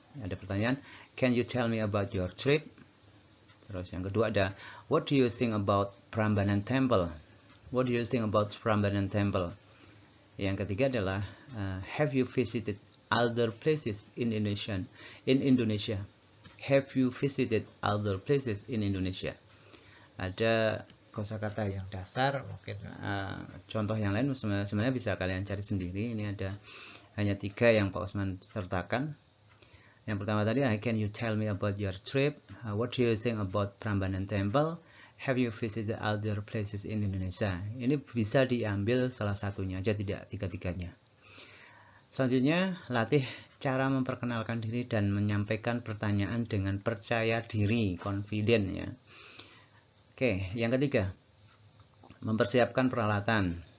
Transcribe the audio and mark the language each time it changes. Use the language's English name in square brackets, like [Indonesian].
[Indonesian] Ada pertanyaan, [English] Can you tell me about your trip? [Indonesian] Terus yang kedua ada [English] What do you think about Prambanan Temple? What do you think about Prambanan Temple? [Indonesian] Yang ketiga adalah [English] Have you visited other places in Indonesia? Have you visited other places in Indonesia? [Indonesian] Ada kosakata yang dasar, mungkin contoh yang lain sebenarnya bisa kalian cari sendiri. Ini ada hanya 3 yang Pak Usman sertakan. Yang pertama tadi, [English] Can you tell me about your trip? What do you think about Prambanan Temple? Have you visited other places in Indonesia? [Indonesian] Ini bisa diambil salah satunya aja, tidak 3-3-nya. Selanjutnya, latih cara memperkenalkan diri dan menyampaikan pertanyaan dengan percaya diri, confident ya. Oke, yang ketiga, mempersiapkan peralatan.